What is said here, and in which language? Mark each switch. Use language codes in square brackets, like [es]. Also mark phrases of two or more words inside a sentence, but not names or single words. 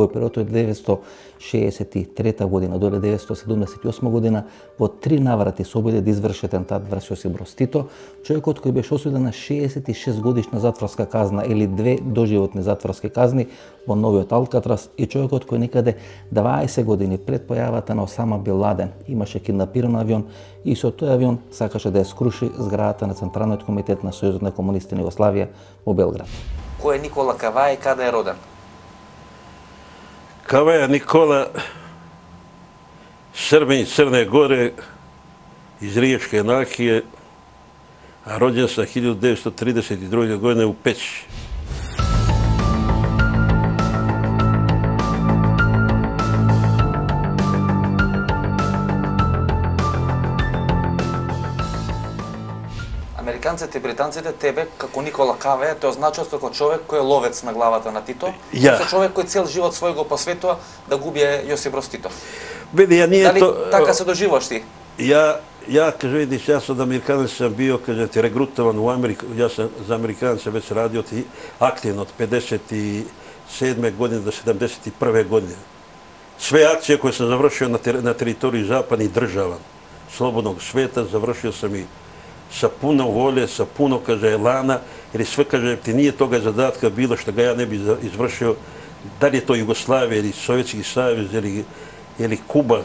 [mk] во периодот од 1963 година до 1978 година во 3 наврати се обиде да изврши атентат врз Јосип Броз Тито, човекот кој беше осуден на 66 годишна затворска казна или 2 доживотни затворски казни во новиот Алкатрас и човекот кој некаде 20 години пред појавата на Осама Бин Ладен имаше киднапиран авион и со тој авион сакаше да ја скруши зградата на Централниот комитет на Сојузот на комунисти на Југославија во Белград. Кој е Никола Каваја и каде е роден? [sr] Каваја Никола, Србин, Црне Горе, из Ријечке Нахије, а роđен sa 1932. godine u Peći. [mk] Американците и британците тебе како Никола Каваја те означуваат како човек кој е ловец на главата на Тито, со човек кој цел живот свој го посветува да губи Јосип Броз Тито. Дали така се доживуваш ти? [sr] Ja, kaže, vidiš, ja sam od Amerikanaca sam bio, kaže, ti regrutovan u Ameriku, ja sam za Amerikanaca već radio aktivno od 57. godine do 71. godine. Sve akcije koje sam završio na teritoriji zapadnih država, slobodnog sveta, završio sam i sa puno volje, sa puno, kaže, elana, jer sve, kaže, ti nije toga zadatka bilo što ga ja ne bi izvršio, da li je to Jugoslavija ili Sovjetski savez ili Kuba.